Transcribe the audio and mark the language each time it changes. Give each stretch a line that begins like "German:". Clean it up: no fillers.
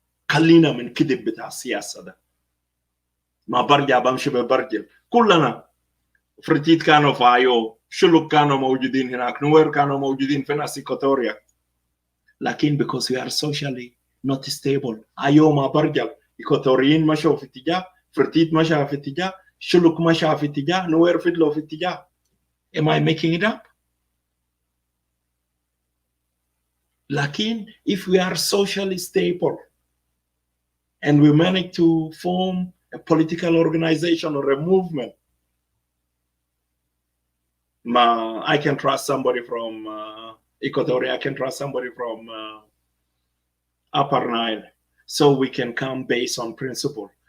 Arabic: خلينا من كذب بتاع السياسة ده. ما برجع بمشي ببرجل. كلنا فرتيت كانوا في آيو, شلوك كانوا موجودين هناك, نوير كانوا موجودين في ناس إيكواتوريا.
English: لكن because we are socially not stable.
Arabic: آيو ما برجل. إيكواتوريين مشوا في اتجاه, فرتيت مشى في اتجاه, شلوك مشى في اتجاه, نوير فضلوا في اتجاه.
English: Am I making it up? لكن if we are socially stable and we manage to form a political organization or a movement, I can trust somebody from Equatoria, I can trust somebody from Upper Nile, so we can come based on principle.